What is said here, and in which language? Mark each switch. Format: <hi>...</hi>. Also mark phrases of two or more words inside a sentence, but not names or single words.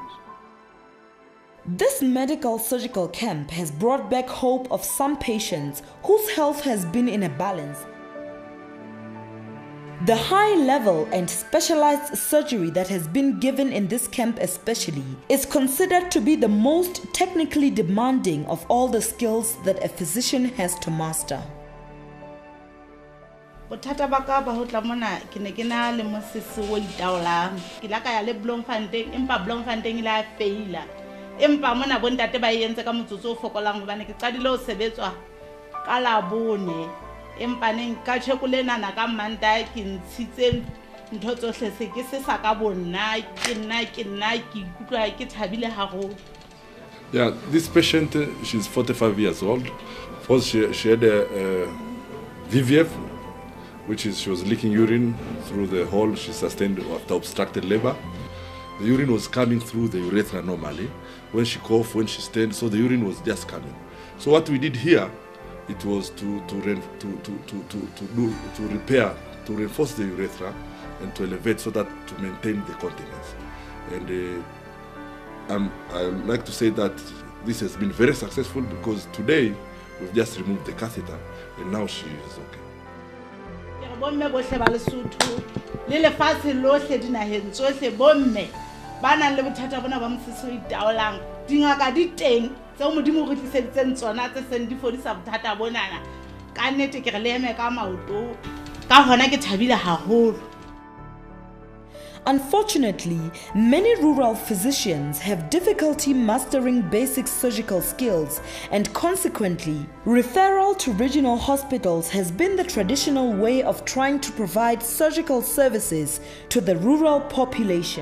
<en>This medical surgical camp has brought back hope of some patients whose health has been in a balance. The high level and specialized surgery that has been given in this camp especially is considered to be the most technically demanding of all the skills that a physician has to master.</en> <st>Bothata ba ka ba ho tla mona ke ne ke na le mosese o itaolang ke la ka ya le Bloemfontein empa Bloemfontein la faila empa mona bontate ba entse ka motsotso o fokolang hobane ke qadile ho sebetswa ka la bone empa neng ka tshekole nana ka Mantae ke ntshitse ntho tsohle se ke se sa ka bonna ke nna ke ikutlwa ke thabile haholo.</st> <en>Yeah, this patient, she's 45 years old. First, she had a VVF, which is she was leaking urine through the hole she sustained after obstructed labor. The urine was coming through the urethra normally. When she coughed, when she stained, so the urine was just coming. So what we did here, it was to repair, to reinforce the urethra and to elevate so that to maintain the continence. And I would like to say that this has been very successful because today we've just removed the catheter and now she is okay.</en> <st>Bomme bohle ba Lesotho le lefatshe lohle dinaheng tsohle bomme ba nang le bothata bona ba mosese o itaolang dingaka di teng tse modimo re tliseditseng tsona tse seng di fodisa bothata bonana ka nnete ke re le eme ka maoto ka hona ke thabile haholo.</st> <en>Unfortunately, many rural physicians have difficulty mastering basic surgical skills, and consequently, referral to regional hospitals has been the traditional way of trying to provide surgical services to the rural population.</en>